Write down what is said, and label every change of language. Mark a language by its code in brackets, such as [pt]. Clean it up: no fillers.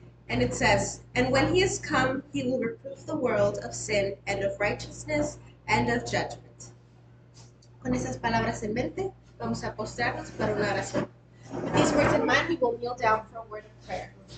[en] And it says, "And when he is come, he will reprove the world of sin and of righteousness and of judgment." [es] Con esas palabras en mente, vamos a postrarnos para una oración. [en] With these words in mind, we will kneel down for a word of prayer.